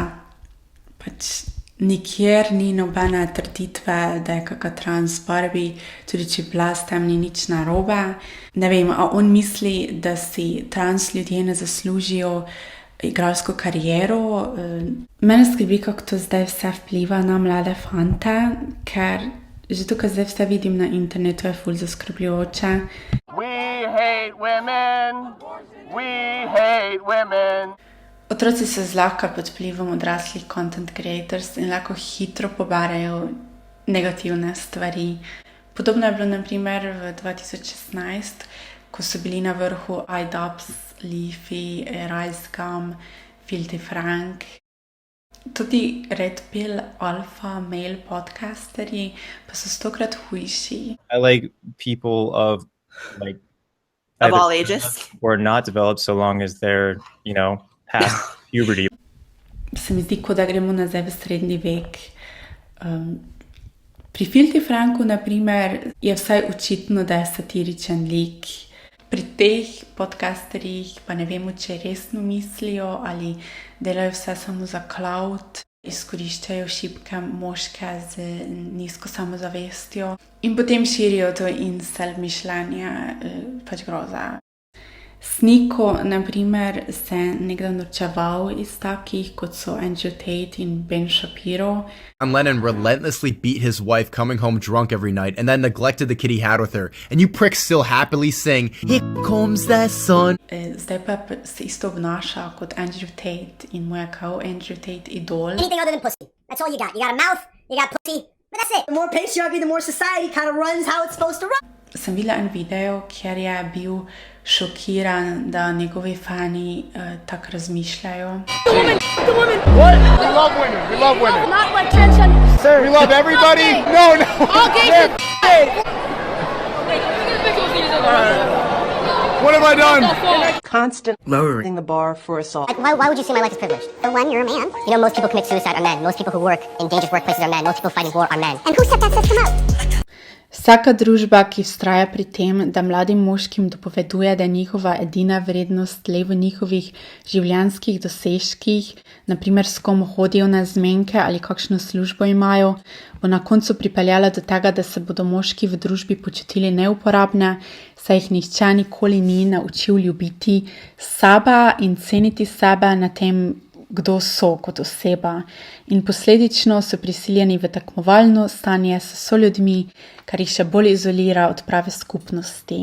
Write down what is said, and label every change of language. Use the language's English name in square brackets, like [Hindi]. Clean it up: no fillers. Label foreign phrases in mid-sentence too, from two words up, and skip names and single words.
[Slovenian] Pač nikjer ni nobene trditve, da je kakšna trans Barbie, tudi če bila s tem ni nič narobe. Ne vem, a on misli, da si trans ljudje ne zaslužijo igralsko kariero. Mene skrbi, kako to zdaj vse vpliva na mlade fante, ker že tukaj zdaj vse vidim na internetu, je ful zaskrbljujoče. [English] We hate women. We hate women. [Slovenian] Otroci so zlahka pod vplivom odraslih [English] content creators [Slovenian] in lahko hitro poberajo negativne stvari. Podobno je bilo naprimer v 2016, ko so bili na vrhu iDubbbz, Leafy, Rise Gum, Filthy Frank. Tudi [English] Red Pill, alpha, male [Slovenian] podcasterji pa so 100-krat hujši. [English] I like people of like Of either all ages. or not developed so long as they're, past puberty. [Slovenian] Se mi zdi, kot da gremo nazaj v srednji vek. Pri Filthy Franku, na primer, je vsaj očitno, da je satiričen lik. Pri teh podcasterjih pa ne vemo, če resno mislijo ali delajo vse samo za clout, izkoriščajo šibke moške z nizko samozavestjo in potem širijo to incel mišljenje, pač groza. Sniko, na primer, se nekdaj norčeval iz takih, kot so Andrew Tate in Ben Shapiro. [English] John Lennon relentlessly beat his wife coming home drunk every night and then neglected the kid he had with her. And you pricks still happily sing, "Here comes the sun." [Slovenian] Zdaj pa se isto obnaša kot Andrew Tate in mu je kao Andrew Tate idol. [English] Anything other than pussy. That's all you got. You got a mouth, you got pussy, but that's it. The more patriarchy, the more society kind of runs how it's supposed to run. [Slovenian] Sem videla en video, kjer je bil šokiran, da njegovi fani tako razmišljajo. [English] We love women. We love women. Not like transgender. Sir, we love everybody. No. All gays What have I done? Constant lowering the bar for assault. Like, why would you say my life is privileged? For one, you're a man. Most people commit suicide are men. Most people who work in dangerous workplaces are men. Most people fighting war are men. And who set that system up? [Slovenian] Vsaka družba, ki vztraja pri tem, da mladim moškim dopoveduje, da je njihova edina vrednost le v njihovih življenjskih dosežkih, naprimer s kom hodijo na zmenke ali kakšno službo imajo, bo na koncu pripeljala do tega, da se bodo moški v družbi počutili neuporabne, saj jih nihče nikoli ni naučil ljubiti sebe in ceniti sebe na tem, kdo so kot oseba, in posledično so prisiljeni v tekmovalno stanje s soljudmi, kar jih še bolj izolira od prave skupnosti.